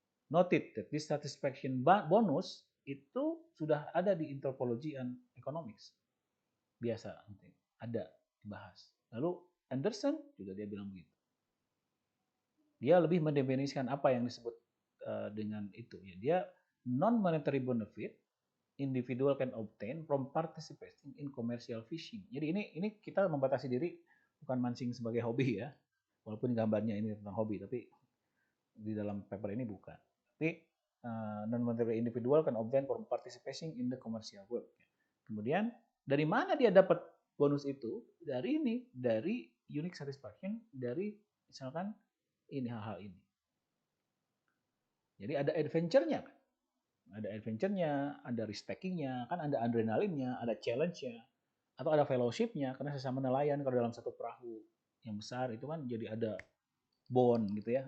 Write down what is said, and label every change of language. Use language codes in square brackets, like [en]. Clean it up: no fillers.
[en] Noted that this satisfaction bonus [id] itu sudah ada di [en] anthropology and economics. [id] Biasa ada dibahas. Lalu Anderson juga dia bilang begitu. Dia lebih mendefinisikan apa yang disebut dengan itu ya. Dia [en] non monetary benefit individual can obtain from participating in commercial fishing. [id] Jadi ini kita membatasi diri bukan mancing sebagai hobi ya. Walaupun gambarnya ini tentang hobi, tapi di dalam paper ini bukan. Tapi [en] non-monetary individual can obtain from participating in the commercial work. [id] Kemudian dari mana dia dapat bonus itu? Dari ini, dari [en] unique satisfaction, [id] dari misalkan ini hal-hal ini. Jadi ada adventure-nya kan? Ada adventure-nya, ada risk taking-nya, kan ada adrenalinnya, ada challenge-nya, atau ada fellowship-nya, karena sesama nelayan kalau dalam satu perahu yang besar itu kan jadi ada bond gitu ya.